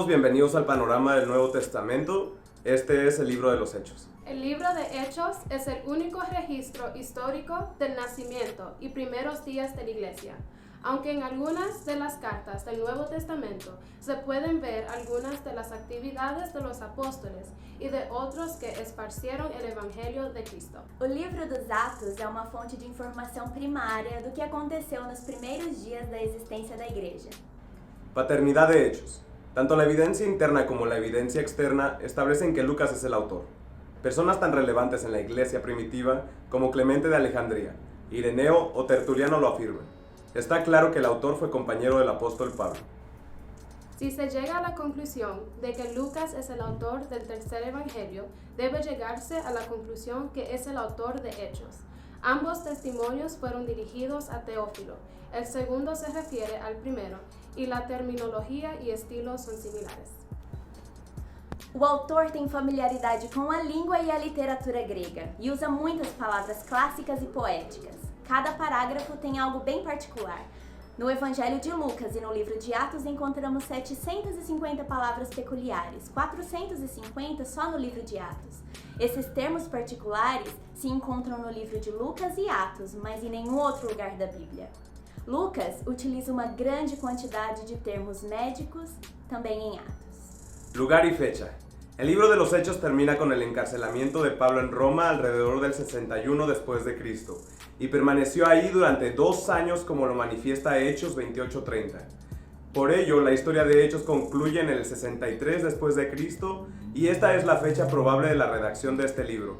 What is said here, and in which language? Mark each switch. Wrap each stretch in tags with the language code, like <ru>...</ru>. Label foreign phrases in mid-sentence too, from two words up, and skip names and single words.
<es>Bienvenidos al panorama del Nuevo Testamento. Este es el libro de los Hechos. El libro de Hechos es el único registro histórico del nacimiento y primeros días de la Iglesia. Aunque en algunas de las cartas del Nuevo Testamento se pueden ver algunas de las actividades de los apóstoles</es> <pt>e de outros</pt> <es>que esparcieron el Evangelho de Cristo.</es> <pt>O livro dos Atos é uma fonte de informação primária do que aconteceu nos primeiros dias da existência da igreja.</pt> <es>Paternidad de Hechos. Tanto la evidencia interna como la evidencia externa establecen que Lucas es el autor. Personas tan relevantes en la iglesia primitiva como Clemente de Alejandría, Ireneo o Tertuliano lo afirman. Está claro que el autor fue compañero del apóstol Pablo. Si se llega a la conclusión de que Lucas es el autor del tercer evangelio, debe llegarse a la conclusión que es el autor de Hechos. Ambos testimonios fueron dirigidos a Teófilo. El segundo se refiere al primero, y la terminología y estilos son similares.</es> <pt>O autor tem familiaridade com a língua e a literatura grega e usa muitas palavras clássicas e poéticas. Cada parágrafo tem algo bem particular. No Evangelho de Lucas e no livro de Atos encontramos 750 palavras peculiares, 450 só no livro de Atos. Esses termos particulares se encontram no livro de Lucas e Atos, mas em nenhum outro lugar da Bíblia. Lucas utiliza uma grande quantidade de termos médicos, também em Atos.</pt> <es>Lugar y fecha. El libro de los Hechos termina con el encarcelamiento de Pablo en Roma alrededor del 61 después de Cristo y permaneció ahí durante 2 años como lo manifiesta Hechos 28:30. Por ello, la historia de Hechos concluye en el 63 después de Cristo y esta es la fecha probable de la redacción de este libro.</es>